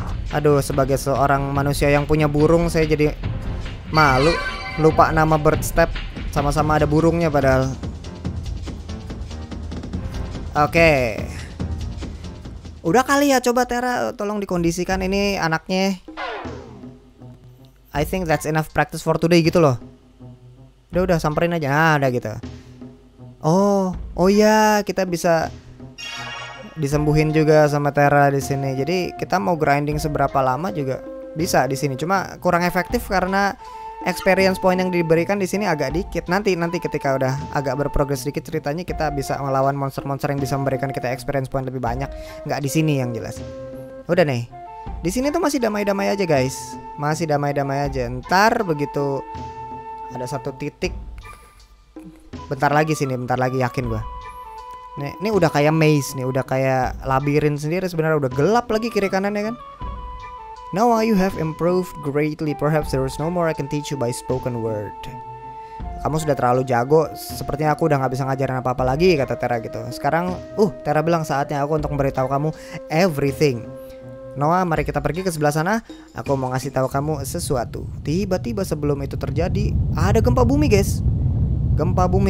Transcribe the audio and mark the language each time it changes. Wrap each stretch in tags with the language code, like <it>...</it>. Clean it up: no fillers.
<id>Aduh, sebagai seorang manusia yang punya burung saya jadi malu lupa nama Bird Step. Sama-sama ada burungnya padahal. Oke. Udah kali ya, coba Terra tolong dikondisikan ini anaknya.</id> <en>I think that's enough practice for today</en> <id>gitu loh. Udah samperin aja. Nah, ada gitu. Oh ya, kita bisa disembuhin juga sama Terra di sini. Jadi kita mau grinding seberapa lama juga bisa di sini. Cuma kurang efektif karena experience point yang diberikan di sini agak dikit. Nanti ketika udah agak berprogres sedikit ceritanya, kita bisa melawan monster-monster yang bisa memberikan kita experience point lebih banyak. Nggak di sini yang jelas. Udah nih. Di sini tuh masih damai-damai aja guys. Masih damai-damai aja. Ntar begitu ada satu titik. Bentar lagi sini, bentar lagi yakin gua. Ini udah kayak maze nih, udah kayak labirin sendiri sebenarnya, udah gelap lagi kiri kanannya kan.</id> <en>Now you have improved greatly. Perhaps there is no more I can teach you by spoken word.</en> <id>Kamu sudah terlalu jago. Sepertinya aku udah nggak bisa ngajarin apa-apa lagi, kata Terra gitu. Sekarang, Terra bilang saatnya aku untuk memberitahu kamu everything. Noah, mari kita pergi ke sebelah sana. Aku mau ngasih tahu kamu sesuatu. Tiba-tiba sebelum itu terjadi, ada gempa bumi guys. Gempa bumi.</id>